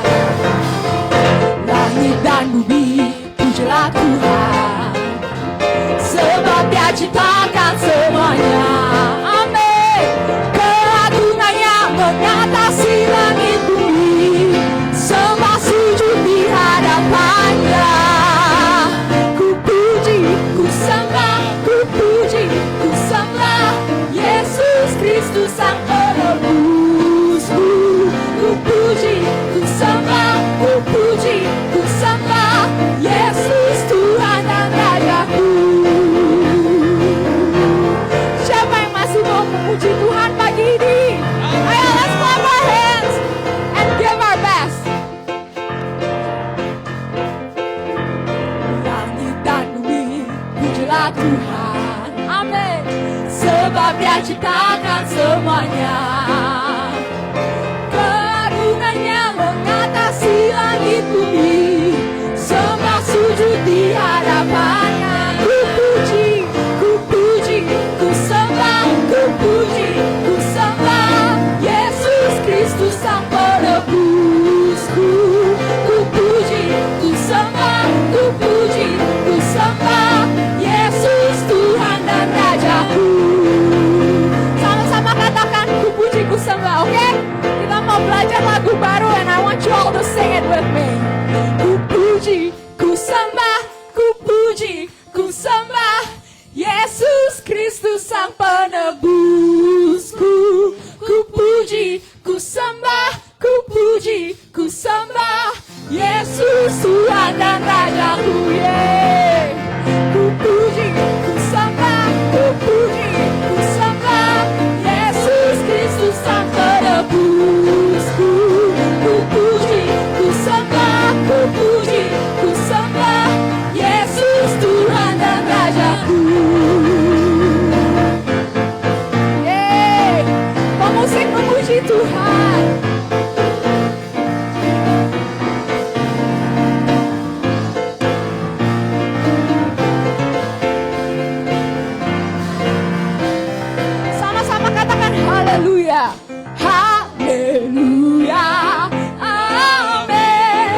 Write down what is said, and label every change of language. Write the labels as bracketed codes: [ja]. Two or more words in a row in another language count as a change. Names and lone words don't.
[id] Langit dan bumi pujilah Tuhan. Sebab Dia ciptakan semuanya. Mengatasi langit bumi, sembah sujud di hadapannya. Ku puji, ku sembah, ku puji, ku sembah Yesus Kristus Sang Penebusku. Ku puji, ku sembah, ku puji, ku sembah Yesus Tuhan dan Rajaku. Siapa yang masih mau memuji Tuhan pagi ini? Tuhan, amin. Sebab Dia ciptakan semuanya. Keagungannya mengatasi langit bumi. Sembah sujud di hadapannya. Ku puji, ku puji, ku sembah, ku puji, ku sembah Yesus Kristus Sang Penebusku. Ku puji, ku sembah, ku puji, ku sembah Yesus Tuhan dan Rajaku. Sama-sama katakan ku puji ku sembah, oke? Kita mau belajar lagu baru [en] and I want you all to sing it with me. [id] Ku puji, ku sembah, ku puji, ku sembah Yesus Kristus Sang Penebusku. Ku puji, ku sembah, ku puji, ku sembah Yesus Tuhan dan Rajaku. Yeah. Ku puji, ku sembah, ku puji, ku sembah Yesus Kristus Sang Penebusku. Ku puji, ku sembah, ku puji, ku sembah Yesus Tuhan dan Rajaku. Yeay, pemusik memuji Tuhan. Haleluya, haleluya, amin.